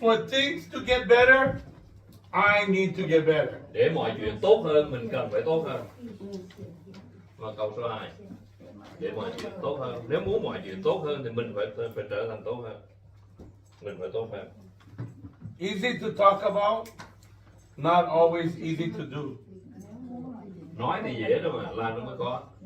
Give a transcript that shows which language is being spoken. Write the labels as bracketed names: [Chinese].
[English] For things to get better, I need to get better. [Vietnamese] Để mọi chuyện tốt hơn mình cần phải tốt hơn. Và câu số 2, để mọi chuyện tốt hơn. Nếu muốn mọi chuyện tốt hơn thì mình phải trở thành tốt hơn. Mình phải tốt hơn. [English] Easy to talk about, not always easy to do. [Vietnamese] Nói thì dễ đâu mà làm nó mới có.